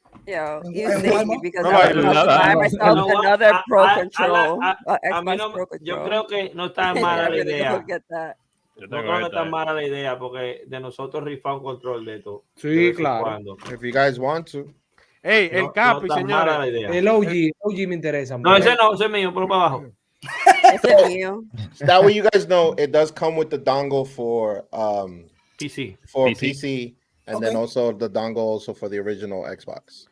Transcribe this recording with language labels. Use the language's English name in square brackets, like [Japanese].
[English] Yo, you save me because I was about to buy myself another Pro Control. [Spanish] Yo creo que no está mala la idea. No creo que está mala la idea porque de nosotros rifar un control de esto. Sí, claro. [English] If you guys want to. [Spanish] Hey, el Capi, señora. El OG me interesa. No, ese es mío, pero para abajo. Ese es mío. [English] That way you guys know it does come with the dongle for PC. For PC. And then also the dongle also for the original Xbox.